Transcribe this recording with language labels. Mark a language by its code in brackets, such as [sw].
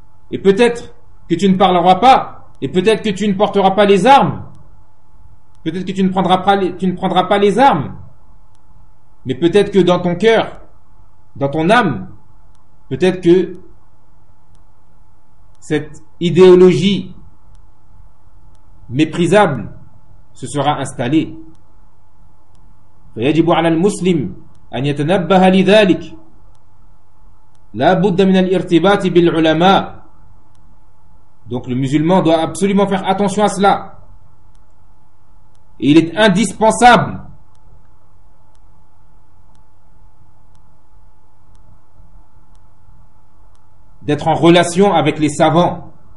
[fr] Et peut-être que tu ne parleras pas, et peut-être que tu ne porteras pas les armes, peut-être que tu ne prendras pas les armes, mais peut-être que dans ton cœur, dans ton âme, peut-être que cette idéologie méprisable se sera installée. [ar] فيجب على المسلم أن يتنبه لذلك. لا بد من الارتباط بالعلماء. [fr] Donc le musulman doit absolument faire attention à cela. Et il est indispensable d'être en relation avec les savants.